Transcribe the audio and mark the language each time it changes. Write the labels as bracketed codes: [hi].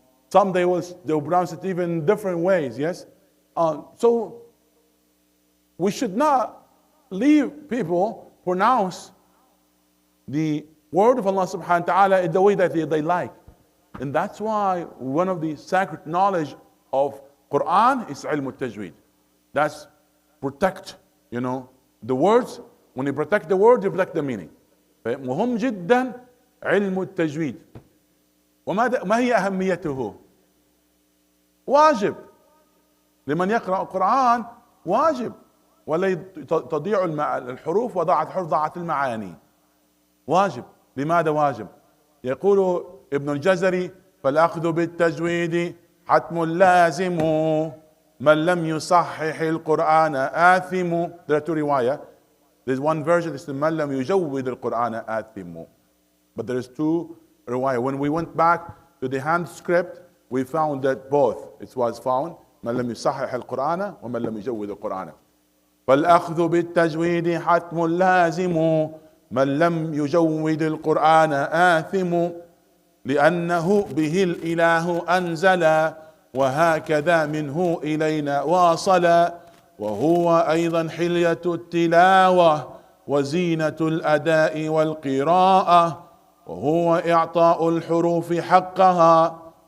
[en] Some they'll pronounce it even different ways, yes? So we should not leave people pronounce the word of Allah subhanahu wa ta'ala in the way that they like. And that's why one of the sacred knowledge of Quran is ilm al-tajweed. That's protect, the words. When you protect the word, you protect the meaning. [ar] مهم جدا علم التجويد. ما هي أهميته؟ واجب لمن يقرأ القرآن، واجب ولا تضيع الحروف وضاعت الحروف ضاعت المعاني. واجب. لماذا واجب؟ يقول ابن الجزري فالأخذ بالتجويد حتم لازم من لم يصحح القرآن آثم. [en] There are two riwayah. There's one version that says [ar] من لم يجود القرآن آثم. [en] But there is two riwayah. When we went back to the hand script, we found that both. It was found [ar] من لم يصحح القرآن ومن لم يجود القرآن. فالأخذ بالتجويد حتم لازم من لم يجود القرآن آثم لأنه به الإله أنزل وهكذا منه إلينا واصل وهو أيضا حلية التلاوة وزينة الأداء والقراءة وهو إعطاء الحروف حقها